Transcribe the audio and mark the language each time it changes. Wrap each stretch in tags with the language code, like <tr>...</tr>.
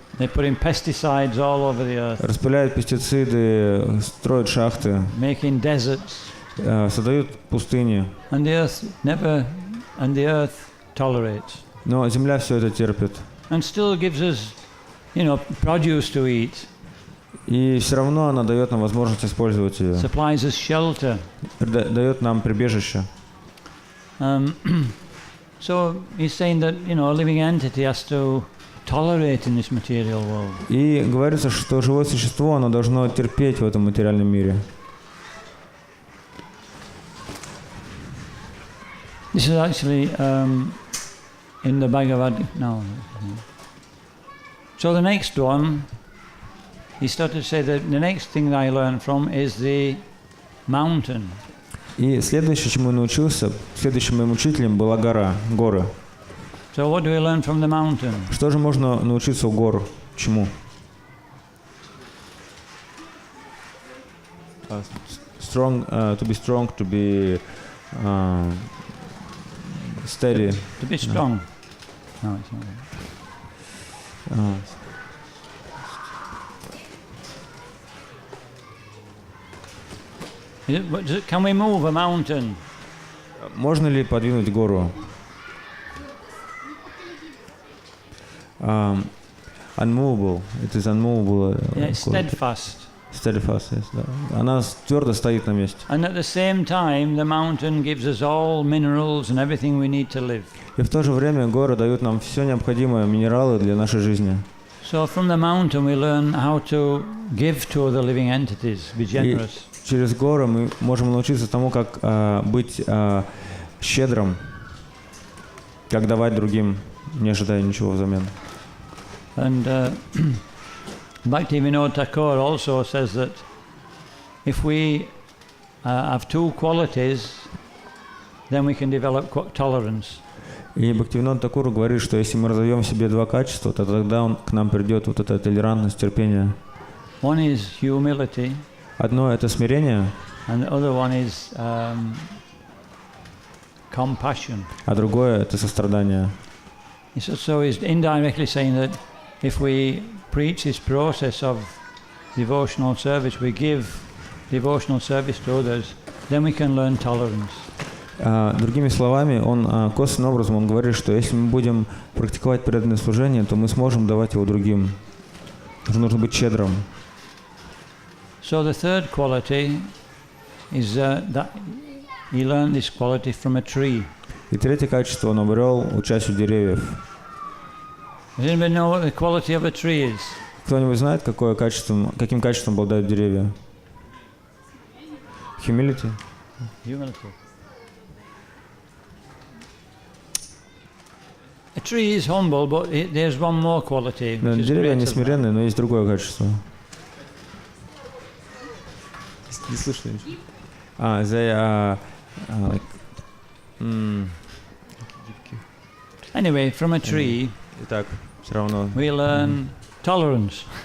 <en>They're putting pesticides all over the earth.</en> <ru>Распыляют пестициды, строят шахты.</ru> <en>Making deserts.</en> <ru>Создают пустыни.</ru> <en>And the earth tolerates.</en> <ru>Но земля все это терпит.</ru> <en>And still gives us, you know, produce to eat.</en> <ru>И все равно она дает нам возможность использовать ее.</ru> <en>Supplies us shelter.</en> <ru>Дает нам прибежище.</ru> <en>So he's saying that, you know, a living entity has to tolerate in this material world.</en> <ru>И говорится, что живое существо, оно должно терпеть в этом материальном мире.</ru> <en>This is actually in the Bhagavad. No. So the next one, he started to say that the next thing that I learned from is the mountain.</en> <ru>И следующее, чему я научился, следующим моим учителем была горы.</ru> <en>So what do we learn from the mountain?</en> <ru>Что же можно научиться у гор? Чему?</ru> <en>To be strong, to be steady. To be strong. No, it's not. Can we move a mountain?</en> <ru>Можно ли подвинуть гору?</ru> <en>Unmovable. It is unmovable. Yeah, it's steadfast. Steadfast, yes.</en> <ru>Да. Она твердо стоит на месте.</ru> <en>And at the same time, the mountain gives us all minerals and everything we need to live.</en> <ru>И в то же время горы дают нам все необходимые минералы для нашей жизни.</ru> <en>So from the mountain we learn how to give to other living entities, be generous.</en> <ru>И через горы мы можем научиться тому, как быть щедрым, как давать другим, не ожидая ничего взамен.</ru> <en>And Bhaktivinoda Thakur also says that if we have two qualities, then we can develop tolerance.</en> <ru>И Бхактивинода Тхакур говорит, что если мы разовьем в себе два качества, то тогда к нам придет вот эта толерантность, терпение.</ru> <en>One is humility.</en> <ru>Одно это смирение,</ru> <en>and the other one is compassion.</en> <ru>А другое это сострадание.</ru> <en>So he's indirectly saying that if we preach this process of devotional service, we give devotional service to others, then we can learn tolerance.</en> <ru>Другими словами, он косвенным образом он говорит, что если мы будем практиковать преданное служение, то мы сможем давать его другим. Нужно быть щедрым.</ru> <en>So the third quality is that he learned this quality from a tree.</en> <ru>И третье качество он обрел, учась у деревьев.</ru> <en>Does anybody know what the quality of a tree is?</en> <ru>Кто-нибудь знает, каким качеством обладают деревья?</ru> <en>Humility. Humility. A tree is humble, but there's one more quality.</en> <ru>Деревья не смиренные, но есть другое качество. Не слышно ничего.</ru> <en>They are like. Anyway, from a tree.</en> <ru>Итак, все равно.</ru> <en>We learn tolerance.</en>